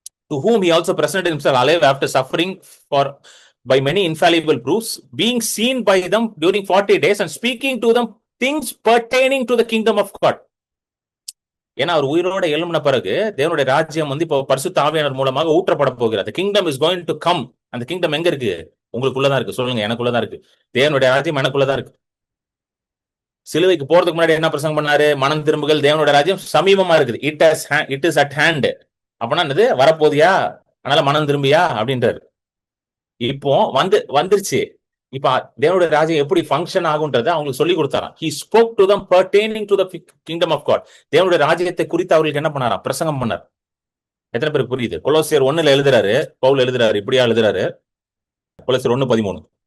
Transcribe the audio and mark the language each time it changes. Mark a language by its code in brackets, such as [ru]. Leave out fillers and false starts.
[en] To whom he also presented himself alive after suffering by many infallible proofs, being seen by them during 40 days and speaking to them things pertaining to the kingdom of God. [ta] ஏன்னா அவர் உயிரோட எழும்பின பிறகு தேவனுடைய ராஜ்யம் வந்து இப்போ பரிசுத்த ஆவியானவர் மூலமாக ஊற்றப்பட போகிறது. [en] Kingdom is going to come. [ta] அந்த கிங்டம் எங்க இருக்கு? உங்களுக்குள்ளதான் இருக்கு. சொல்லுங்க, எனக்குள்ளதான் இருக்கு. தேவனுடைய ராஜ்யம் எனக்குள்ளதான் இருக்கு. சிலுவைக்கு போறதுக்கு முன்னாடி என்ன பிரசங்கம் பண்ணாரு? மனம் திரும்புகள், தேவனுடைய ராஜ்யம் சமீபமா இருக்குது. [en] It is at hand. [ta] அப்படின்னா என்னது? வரப்போதியா, அதனால மனம் திரும்பியா அப்படின்றாரு. இப்போ வந்துருச்சு. இப்ப தேவனுடைய ராஜ்யம் எப்படி ஃபங்க்ஷன் ஆகுன்றதை அவங்களுக்கு சொல்லி கொடுத்தாராம். [en] He spoke to them pertaining to the kingdom of God. [ta] தேவனுடைய ராஜ்யத்தை குறித்து அவர்களுக்கு என்ன பண்ணாராம்? பிரசங்கம் பண்ணார். எத்தனை பேருக்கு புரியுது? கொலோசியர் 1ல எழுதுறாரு, பவுல் எழுதுறாரு, இப்படியா எழுதுறாரு. கொலோசியர் 1:13.